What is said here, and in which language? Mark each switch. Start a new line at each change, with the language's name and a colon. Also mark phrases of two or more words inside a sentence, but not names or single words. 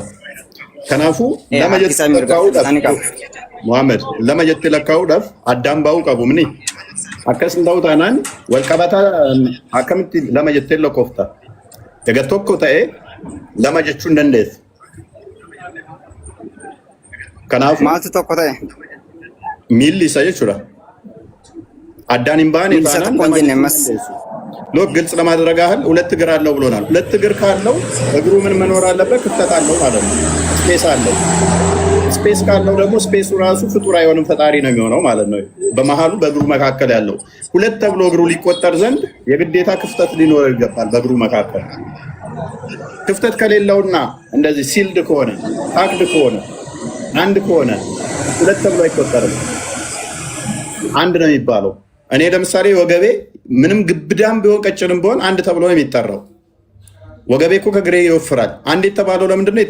Oromo: Kanaafuu lama jettee lakkaa'uudhaaf Muhammad lama jettee lakkaa'uudhaaf addaan baa'uu qabu mini akkas hin ta'u taanaan wal qabataa akkamitti lama jettee lakkoofta egaa tokko ta'ee lama jechuun dandeessa. Kanaafuu maaltu tokko ta'e miilli isa jechuudha addaan hin baane taanaan lama jechuun
Amharic: ሎክ ግልጽ ለማድረግ ያህል ሁለት እግር አለው ብሎናል። ሁለት እግር ካለው እግሩ ምን መኖር አለበት? ክፍተት አለው ማለት ነው። ስፔስ አለው። ስፔስ ካለው ደግሞ ስፔሱ ራሱ ፍጡር አይሆንም ፈጣሪ ነው የሚሆነው ማለት ነው። በመሃሉ በእግሩ መካከል ያለው ሁለት ተብሎ እግሩ ሊቆጠር ዘንድ የግዴታ ክፍተት ሊኖረው ይገባል። በእግሩ መካከል ክፍተት ከሌለውና እንደዚህ ሲልድ ከሆነ ታክድ ከሆነ አንድ ከሆነ ሁለት ተብሎ አይቆጠርም። አንድ ነው የሚባለው። እኔ ለምሳሌ ወገቤ ምንም ግብዳም ቢሆን ቀጭንም ቢሆን አንድ ተብሎ ነው የሚጠራው። ወገቤ እኮ ከግሬ ይወፍራል። አንድ የተባለው ለምንድን ነው?